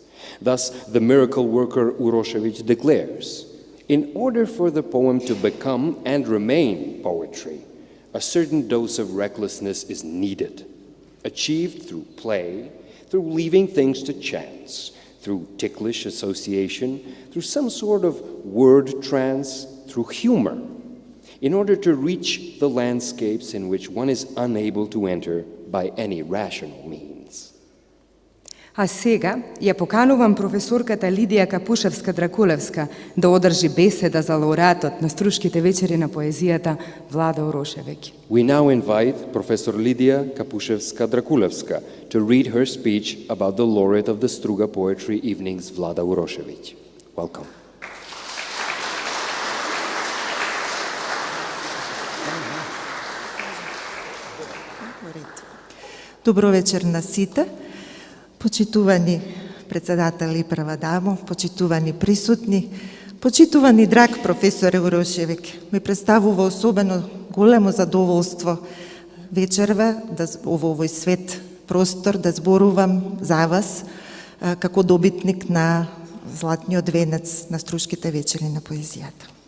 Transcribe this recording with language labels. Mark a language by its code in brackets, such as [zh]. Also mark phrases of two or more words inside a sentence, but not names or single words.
[en] Thus, the miracle worker Urošević declares, in order for the poem to become and remain poetry, a certain dose of recklessness is needed, achieved through play, through leaving things to chance, through ticklish association, through some sort of word trance, through humor, in order to reach the landscapes in which one is unable to enter by any rational means. [mk] А сега ја поканувам професорката Лидија Капушевска-Дракулевска да одржи беседа за лауреатот на Струшките вечери на поезијата Влада Урошевиќ. [en] We now invite Professor Lidia Kapushevska-Drakulevska to read her speech about the laureate of the Struga Poetry Evenings, Vlada Urošević. Welcome. [mk] Добро вечер на сите. Почитувани председатели и прва дамо, почитувани присутни, почитувани драг професоре Урошевиќ, ми представува особено големо задоволство вечерва во овој свет простор да зборувам за вас како добитник на златниот венец на Струшките вечери на поезијата.